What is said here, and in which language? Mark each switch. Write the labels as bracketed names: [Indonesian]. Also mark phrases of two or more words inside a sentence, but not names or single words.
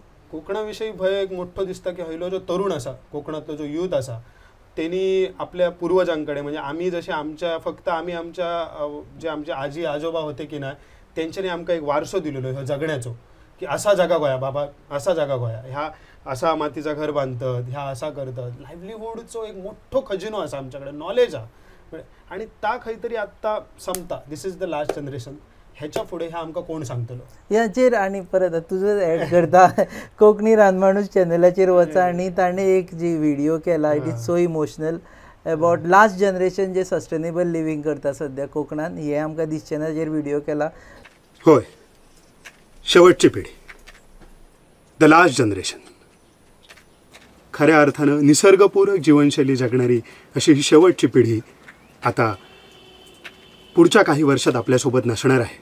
[Konkani] कोकणाविषयी भय एक मोठं दिसतं की हयलो जो तरुण असा, कोकणातलो जो यूथ असा, त्यांनी आपल्या पूर्वजांकडे म्हणजे आम्ही जसे आम्ही आमच्या जे आमचे आजी आजोबा होते की नाही त्यांच्यानी आमका एक वारसो दिलेलो ह्या जगण्याचो की असा जागा गोया बाबा, असा जागा गोया, ह्या असा मातीचा घर बांधतात, ह्या असा करतात. लाईव्हलीहूडचो एक मोठो खजिनो असा आमच्याकडे, नॉलेज हा. आणि ता खंयतरी आत्ता संपता. [English] This is the last generation. [Konkani] ह्याच्या पुढे ह्या आमका कोण सांगतलो याचेर. आणि परत तुझं ऍड करता कोकणी रानमाणूस चॅनलाचेर वचा आणि ताणे एक जी व्हिडिओ केला, [English] It is so emotional about last generation [Konkani] जे [English] sustainable living [Konkani] करता सध्या कोकणात. हे आमकां दिसचें ना जेर व्हिडिओ केला. होय, शेवटची पिढी, [English] the last generation. [Marathi] खऱ्या अर्थानं निसर्गपूरक जीवनशैली जगणारी अशी ही शेवटची पिढी आता पुढच्या काही वर्षात आपल्यासोबत नसणार आहे.